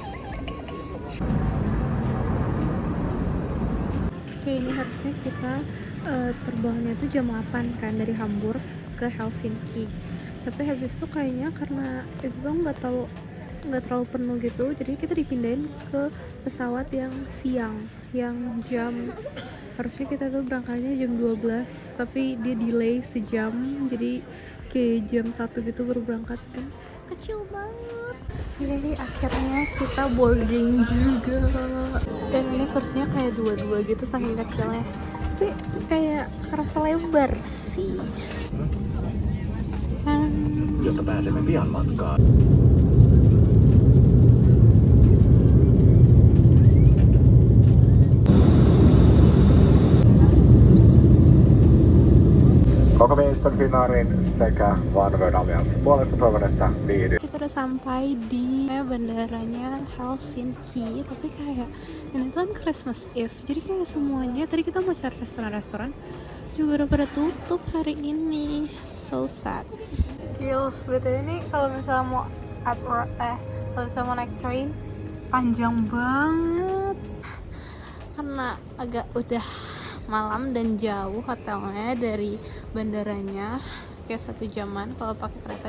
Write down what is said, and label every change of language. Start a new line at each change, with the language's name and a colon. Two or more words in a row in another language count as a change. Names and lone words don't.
Indonesian: Oke, ini harusnya kita terbangnya tuh jam 8 kan dari Hamburg ke Helsinki, tapi habis itu kayaknya karena itu tuh nggak terlalu penuh gitu, jadi kita dipindahin ke pesawat yang siang, yang jam harusnya kita tuh berangkatnya jam 12 tapi dia delay sejam, jadi kayak jam 1 gitu baru berangkat. Kecil banget. Jadi akhirnya kita boarding juga, dan ini kursinya kayak 2-2 gitu saking kecilnya, tapi kayak kerasa lebar sih.
Finnish: Jotta pääsemme pian matkaan. Koko Viiston Finnaarin sekä OneWorld Allianssin puolesta toivon, että viihdy.
Indonesian: Kita udah sampai di bandaranya Helsinki, tapi kayak ini tuh kan Christmas Eve, jadi kayak semuanya tadi kita mau cari restoran juga udah pada tutup hari ini,
English: so sad.
Indonesian: Gils, betul ini kalau misalnya mau kalau misalnya mau naik train panjang banget karena agak udah malam dan jauh hotelnya dari bandaranya, kayak 1 jaman kalau pakai kereta.